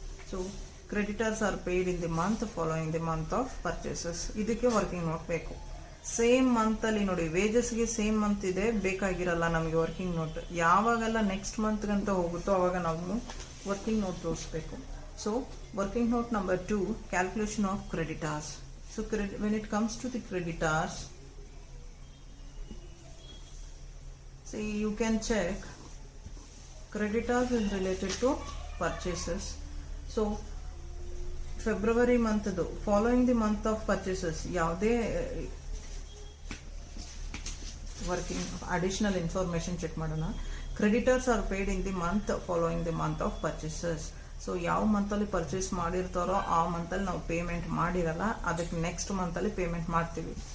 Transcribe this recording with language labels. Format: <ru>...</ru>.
<en>So creditors are paid in the month following the month of purchases.</en> <kn>ಇದಕ್ಕೆ working note ಬೇಕು. Same ಮಂತಲ್ಲಿ ನೋಡಿ, ವೇಜಸ್ಗೆ same month ಇದೆ, ಬೇಕಾಗಿರಲ್ಲ ನಮಗೆ working note. ಯಾವಾಗೆಲ್ಲ next ಮಂತ್ಗಂತ ಹೋಗುತ್ತೋ ಅವಾಗ ನಾವು ವರ್ಕಿಂಗ್ ನೋಟ್ ತೋರಿಸ್ಬೇಕು.</kn> <en>So working note number 2, calculation of creditors. So when it comes to the creditors, see you can check creditors is related to purchases.</en> <kn>So February ಮಂತ್ದು</kn> <en>following the month of purchases</en> <kn>ಯಾವುದೇ working additional information check ಮಾಡೋಣ.</kn> <en>Creditors are paid in the month following the month of purchases.</en> <kn>So ಯಾವ ಮಂತಲ್ಲಿ purchase ಮಾಡಿರ್ತಾರೋ ಆ ಮಂತಲ್ಲಿ ನಾವು payment ಮಾಡಿರಲ್ಲ, ಅದಕ್ಕೆ next ಮಂತಲ್ಲಿ payment ಮಾಡ್ತೀವಿ.</kn>